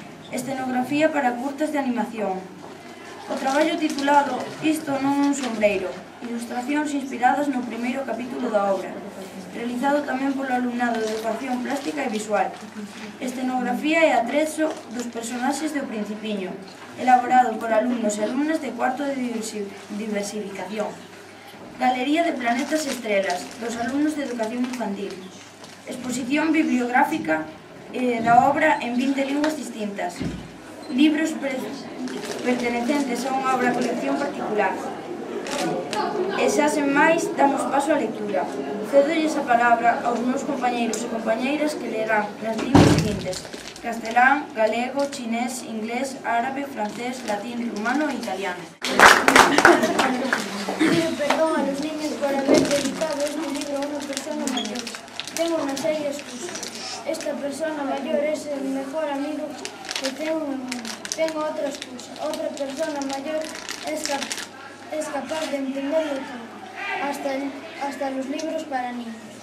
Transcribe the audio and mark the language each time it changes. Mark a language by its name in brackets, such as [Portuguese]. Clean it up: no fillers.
[Galician] Escenografía para curtas de animación. O traballo titulado Isto non é un sombreiro, ilustracións inspiradas no primeiro capítulo da obra, realizado tamén polo alumnado de Educación Plástica e Visual. Escenografía e atrezo dos personaxes do Principiño, elaborado por alumnos e alumnas de cuarto de diversificación. Galería de planetas e estrelas, dos alumnos de Educación Infantil. Exposición bibliográfica da obra en 20 linguas distintas. Libros pertenecentes a unha obra colección particular. E xa sen máis, damos paso á lectura. Cedolles a palabra aos meus compañeiros e compañeiras que lerán nas linguas seguintes: castelán, galego, chinés, inglés, árabe, francés, latín, rumano e italiano. [Spanish] Pido perdón a los niños por haber dedicado este libro a una persona mayor. Tengo una seria excusa. Esta persona mayor es el mejor amigo que tengo en el mundo. Tengo otra excusa. Otra persona mayor es capaz de entenderlo todo, hasta los libros para niños.